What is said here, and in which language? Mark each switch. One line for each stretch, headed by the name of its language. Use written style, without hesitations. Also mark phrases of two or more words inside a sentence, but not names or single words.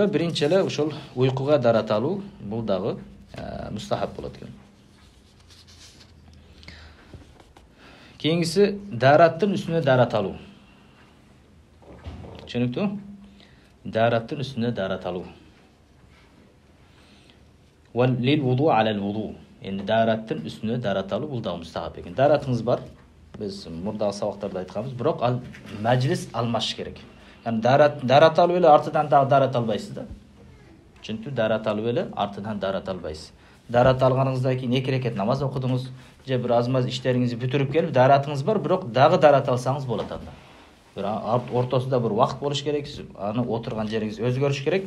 Kyrgyz: Биринчи эле ушул уйкуга дарат алуу бул дагы мустахаб болот экен. Кийинкиси дараттын үстүнө дарат алуу. Түшүнүктүү? Дараттын үстүнө дарат алуу.
Arabic: وال للوضوء على الوضوء.
Kyrgyz: Энди дараттын үстүнө дарат алуу бул дагы мустахаб экен. Даратыңыз бар. Биз мурдагы сабактарда айтканбыз, бирок ал маҗлис алмаш керек. Yani darat alып эле артынан дагы дарат албайсыз да. Чөнки дарат алып эле артынан дарат албайсыз. Дарат алганыңыздан кийин 2 рекет намаз окудуңуз, же бир аз-маз иштериңизди бүтүрүп келип, даратыңыз бар, бирок дагы дарат алсаңыз болот анда. Бир ортосунда бир вакыт болуш керек, аны отурган жериңиз өзгөрүш керек.